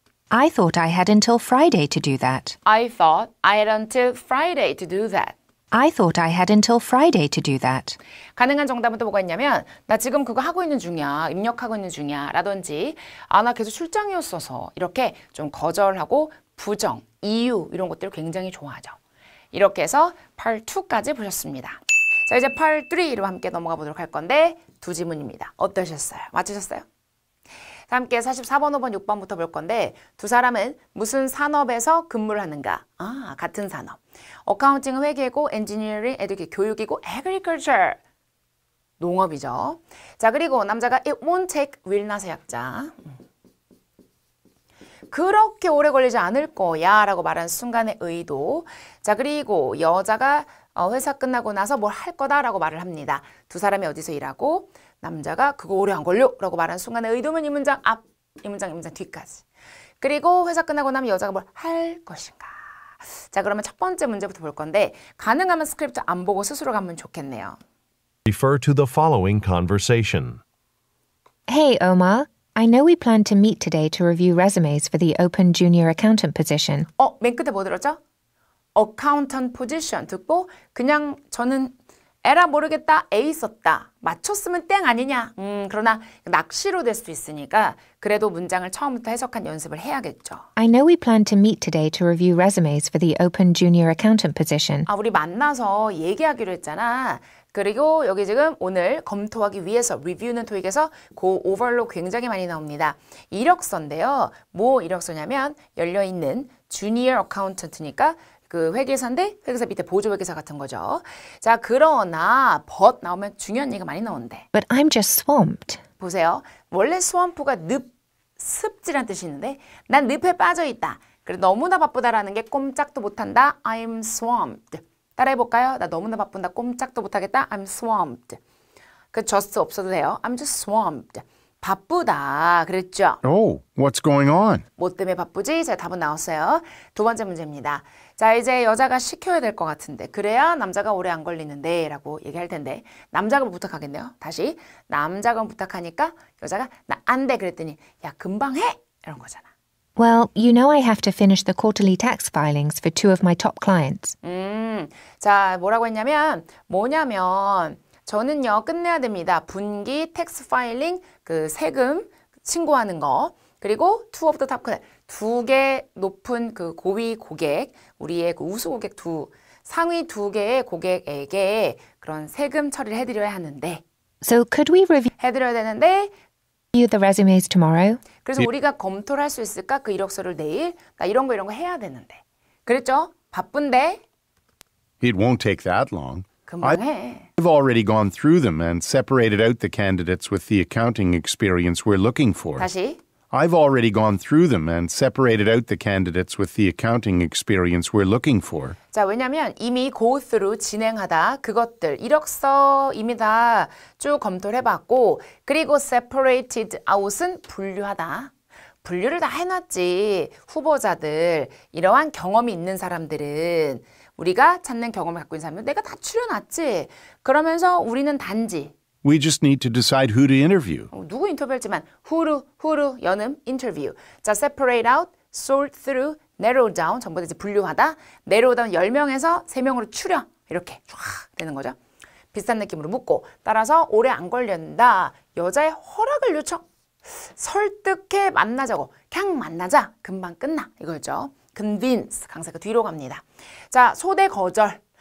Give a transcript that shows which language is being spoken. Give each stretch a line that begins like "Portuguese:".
English: I thought I had until Friday to do that. I thought I had until Friday to do that. I thought I had until Friday to do that.
Korean: 가능한 정답은 또 뭐가 있냐면 나 지금 그거 하고 있는 중이야. 입력하고 있는 중이야. 라든지 나 계속 출장이었어서 이렇게 좀 거절하고 부정, 이유 이런 것들을 굉장히 좋아하죠. 이렇게 해서 Part 2까지 보셨습니다. 자, 이제 Part 3로 함께 넘어가 보도록 할 건데 두 지문입니다. 어떠셨어요? 맞추셨어요? 자, 함께 44번, 5번, 6번부터 볼 건데 두 사람은 무슨 산업에서 근무를 하는가? 같은 산업. 어카운팅은 회계고 엔지니어링, 교육이고 agriculture. 농업이죠. 자, 그리고 남자가 it won't take will not의 약자. 그렇게 오래 걸리지 않을 거야 라고 말한 순간의 의도. 자, 그리고 여자가 회사 끝나고 나서 뭘 할 거다라고 말을 합니다. 두 사람이 어디서 일하고 남자가 그거 오래 안 걸려 라고 말한 순간의 의도면 이 문장 앞, 이 문장 뒤까지. 그리고 회사 끝나고 나면 여자가 뭘 할 것인가. 자, 그러면 첫 번째 문제부터 볼 건데 가능하면 스크립트 안 보고 스스로 가면 좋겠네요.
English: Refer to the following conversation. Hey, Omar. I know we plan to meet today to review resumes for the open junior accountant position.
Korean: 맨 끝에 뭐 들었죠? accountant position 듣고 그냥 저는 에라 모르겠다, A 썼다. 맞췄으면 땡 아니냐. 그러나 낚시로 될 수도 있으니까 그래도 문장을 처음부터 해석한 연습을 해야겠죠. I know we plan to meet today to review resumes for the open junior accountant position. 우리 만나서 얘기하기로 했잖아. 그리고 여기 지금 오늘 검토하기 위해서 리뷰는 토익에서 고 오버로 굉장히 많이 나옵니다. 이력서인데요. 뭐 이력서냐면 열려있는 주니어 어카운턴트니까 그 회계사인데 회계사 밑에 보조회계사 같은 거죠. 자, 그러나 but 나오면 중요한 얘기가 많이 나오는데.
English: But I'm just swamped.
Korean: 보세요. 원래 스왑프가 습지란 뜻이 있는데 난 늪에 빠져 있다. 그래 너무나 바쁘다라는 게 꼼짝도 못한다.
English: I'm swamped.
Korean: 따라해볼까요? 나 너무나 바쁜다. 꼼짝도 못하겠다. I'm swamped. 그 just 없어도 돼요.
English: I'm just swamped.
Korean: 바쁘다. 그랬죠?
English: Oh, what's going on?
Korean: 뭐 때문에 바쁘지? 자, 답은 나왔어요. 두 번째 문제입니다. 자, 이제 여자가 시켜야 될 것 같은데 그래야 남자가 오래 안 걸리는데 라고 얘기할 텐데 남자가 부탁하겠네요. 다시 남자가 부탁하니까 여자가 나 안 돼 그랬더니 야 금방 해! 이런 거잖아.
English: Well, you know I have to finish the quarterly tax filings for two of my top clients.
Korean: 자, 뭐라고 했냐면 뭐냐면 저는요 끝내야 됩니다. 분기 텍스 파일링 그 세금 신고하는 거 그리고
English: two of the top client
Korean: 두 개 높은 그 고위 고객 우리의 그 우수 고객 상위 두 개의 고객에게 그런 세금 처리를 해드려야 하는데
English: So could we review
Korean: 해드려야 되는데
English: the resumes tomorrow?
Korean: 그래서 우리가 검토를 할 수 있을까? 그 이력서를 내일 나 이런 거 해야 되는데 그랬죠? 바쁜데
English: It won't take that long.
Korean: 금방 해.
English: I've already gone through them and separated out the candidates with the accounting experience we're looking for.
Korean: 다시
English: I've already gone through them and separated out the candidates with the accounting experience we're looking for.
Korean: 자, 왜냐면 이미 go through 진행하다 그것들 이력서 이미 다 쭉 검토를 해봤고 그리고 separated out은 분류하다. 분류를 다 해놨지. 후보자들 이러한 경험이 있는 사람들은 우리가 찾는 경험을 갖고 있는 사람은 내가 다 추려놨지. 그러면서 우리는 단지
English: We just need to decide who to interview.
Korean: 누구 인터뷰할지만 후루 연음 인터뷰. 자, separate out, sort through, narrow down 전부 다 이제 분류하다. narrow down 10명에서 3명으로 추려. 이렇게 쫙 되는 거죠. 비슷한 느낌으로 묻고 따라서 오래 안 걸린다. 여자의 허락을 요청. 설득해 만나자고. 그냥 만나자. 금방 끝나. 이거죠. convince 강세가 뒤로 갑니다. 자, 소대 거절.